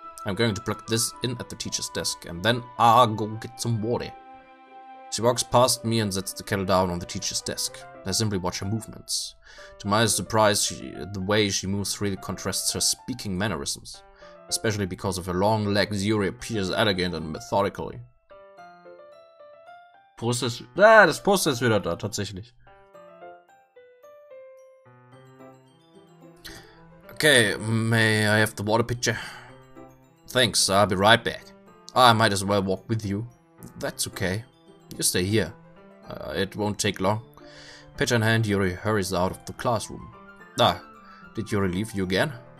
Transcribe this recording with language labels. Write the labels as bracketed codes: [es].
[en] I'm going to plug this in at the teacher's desk and then I'll go get some water. She walks past me and sets the kettle down on the teacher's desk. I simply watch her movements. To my surprise, the way she moves really contrasts her speaking mannerisms. Especially because of her long legs, Yuri appears elegant and methodical. [de] Das Poster ist wieder da, tatsächlich. [en] Okay, may I have the water pitcher? Thanks, I'll be right back. I might as well walk with you. That's okay. You stay here. It won't take long. Pitcher in hand, Yuri hurries out of the classroom. Did Yuri leave you again?